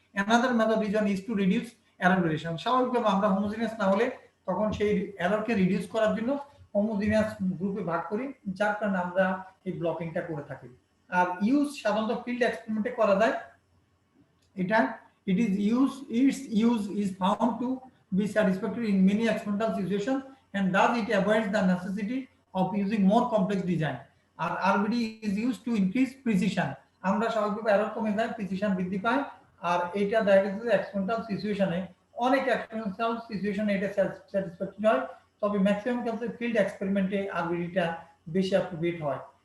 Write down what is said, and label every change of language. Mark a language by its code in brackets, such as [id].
[en] Another method reason is to reduce error variation. [bn] স্বাভাবিকভাবে আমরা homogeneous না হলে তখন সেই এররকে রিডিউস করার জন্য হোমোজিনিয়াস গ্রুপে ভাগ করি, যার কারণে আমরা এই ব্লকিংটা করে থাকি। আর ইউজ সাধারণত ফিল্ড এক্সপেরিমেন্টে করা যায় এটা। [en] its use is found to be satisfactory in many experimental situations and thus it avoids the necessity of using more complex design. [bn] আর [en] RBD is used to increase precision. [bn] আমরা স্বাভাবিকভাবে error কমে যায়, precision বৃদ্ধি পায়, আর এইটা দেখা গেছে যে এক্সপেরিমেন্টাল সিচুয়েশনে অনেক এক্সপেরিমেন্টাল সিচুয়েশনে এটা স্যাটিসফ্যাক্টরি হয়, তবে ম্যাক্সিমাম ক্ষেত্রে ফিল্ড এক্সপেরিমেন্টে আরবিডিটা বেশি অ্যাপ্রোপ্রিয়েট হয়।